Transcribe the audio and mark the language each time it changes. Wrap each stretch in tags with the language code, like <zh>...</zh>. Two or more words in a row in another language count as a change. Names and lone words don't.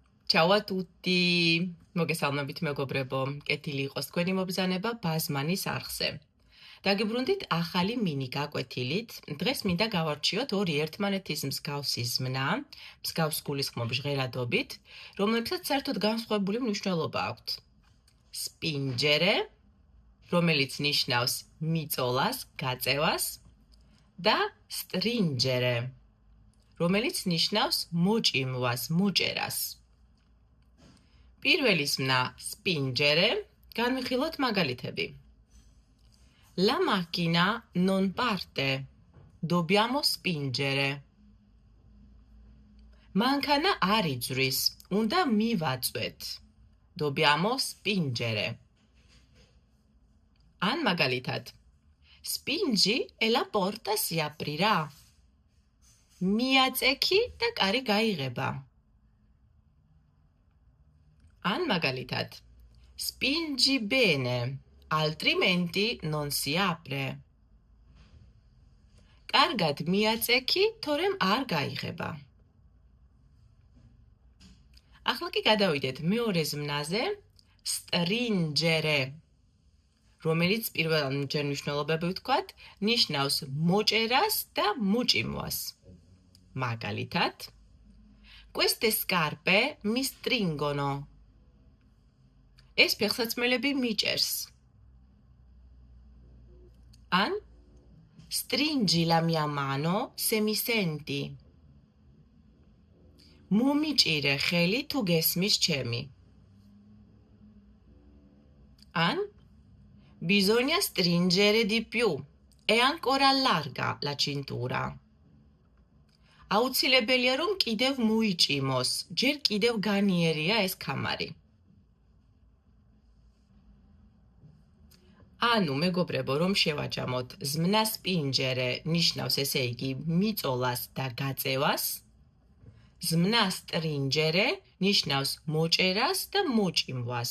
<it>Ciao a tutti!</it> <ka>მოგესალმებით მეგობრებო, კეთილი იყოს თქვენი მობრძანება ბაზმანის არხზე. დაგიბრუნდით ახალი მინი გაკვეთილით. დღეს მინდა გავარჩიოთ ორი ერთმანეთის მსგავსი ზმნა, მსგავს გულისხმობ ჟღერადობით, რომლებსაც საერთოდ განსხვავებული მნიშვნელობა აქვთ. სპინჯერე, რომელიც ნიშნავს მიწოლას, გაწევას, და სტრინჯერე, რომელიც ნიშნავს მოჭიმვას, მოჭერას. პირველი ზმნა spingere, განვიხილოთ მაგალითები.</ka> <it>La macchina non parte, dobbiamo spingere.</it> <ka>მანქანა არ იძვრის, უნდა მივაწვეთ.</ka> <it>Dobbiamo spingere.</it> <ka>ან მაგალითად.</ka> <it>Spingi e la porta si aprirà.</it> <ka>მიაწექი და კარი გაიღება. ან მაგალითად.</ka> <it>Spingi bene, altrimenti non si apre.</it> <ka>კარგად მიაწექი, თორემ არ გაიღება. ახლა კი გადავიდეთ მეორე ზმნაზე, stringere, რომელიც პირველჯერ მნიშვნელობები ვთქვათ, ნიშნავს მოჭერას და მოჭიმვას. მაგალითად,</ka> <it>queste scarpe mi stringono.</it> <ka>ეს ფეხსაცმელები მიჭერს.</ka> <it>ან stringi la mia mano se mi senti.</it> <ka>მომიჭირე ხელი თუ გესმის ჩემი.</ka> <it>ან bisogna stringere di più, è ancora larga la cintura.</it> <ka>აუცილებელია რომ კიდევ მოიჭიმოს, ჯერ კიდევ განიერია ეს კამარი. ანუ მეგობრებო, რომ შევაჯამოთ, ზმნა spingere ნიშნავს ესე იგი მიწოლას და გაწევას, ზმნა stringere ნიშნავს მოჭერას და მოჭიმვას.</ka>